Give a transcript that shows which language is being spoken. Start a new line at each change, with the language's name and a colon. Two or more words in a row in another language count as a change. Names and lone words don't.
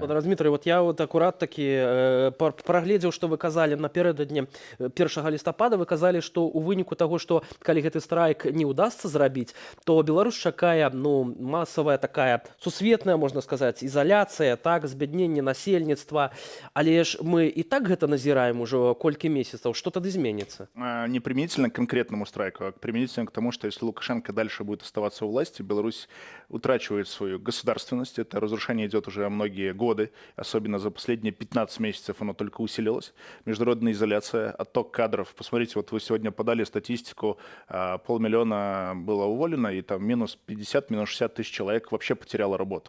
Belarusian: Дмітрый, вот я вот акурат такі прагледзеў, што вы казалі напярэдадні 1 лістапада, вы казалі, што ў выніку таго, што калі гэты страйк не ўдасца зрабіць, то Беларусь чакае, ну, масавая такая сусветная, можна сказаць, ізаляцыя, так, збядненне насельніцтва. Але ж мы і так гэта назіраем ужо колькі месяцаў.
Russian: Что тады изменится? Не применительно к конкретному страйку, а применительно к тому, что если Лукашенко дальше будет оставаться у власти, Беларусь утрачивает свою государственность. Это разрушение идет уже уже многие годы, особенно за последние 15 месяцев оно только усилилось. Международная изоляция, отток кадров. Посмотрите, вот вы сегодня подали статистику, 500 000 было уволено, и там минус 50, минус 60 тысяч человек вообще потеряло работу.